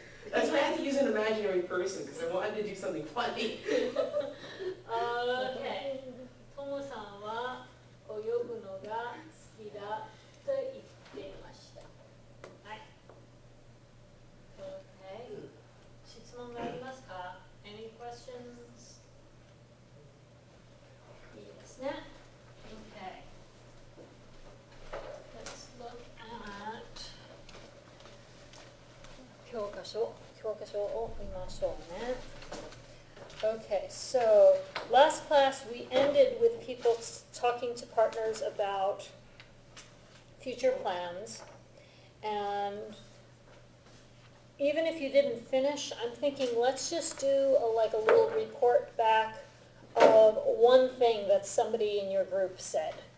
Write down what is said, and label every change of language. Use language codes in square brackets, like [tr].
[en] That's why I had to use an imaginary person, because I wanted to do something funny. Okay. [ja] トモさんは泳ぐのが好きだと言っていました。はい。 [en] Okay. [ja] 質問がありますか？ [en] Any questions? [ja] いいですね。 [en] Okay. Let's look at [ja] 教科書を見ましょうね。 [en] Okay, so last class we ended with people talking to partners about future plans. And even if you didn't finish, I'm thinking let's just do a little report back of one thing that somebody in your group said.